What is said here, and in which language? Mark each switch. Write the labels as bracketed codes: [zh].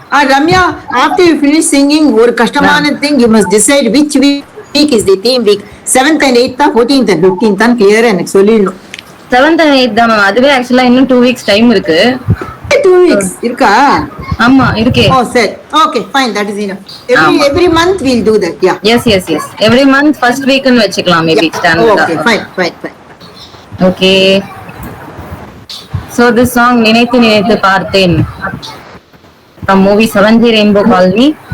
[en] Ramya, after you finish singing, [ta] ஒரு கஷ்டமான [en] thing you must decide which week is the theme week. 7th and 8th, 14th and 15th [ta] தான் [en] clear [ta] எனக்கு சொல்லிடணும். [en] 7th and 8th [ta] தான் ma'am. அதுவே ஆக்சுவலா இன்னும் 2 weeks டைம் இருக்கு. 2 weeks இருக்கா? ஆமா இருக்கே. Oh, சரி. [en] Okay, fine, that is enough. Every month we'll do that. Yeah. Yes. Every month first week [ta] ன்னு வெச்சுக்கலாம் [en] maybe standard. Okay, fine. Okay. So this song Ninaithu Parthen from movie 7G Rainbow Colony.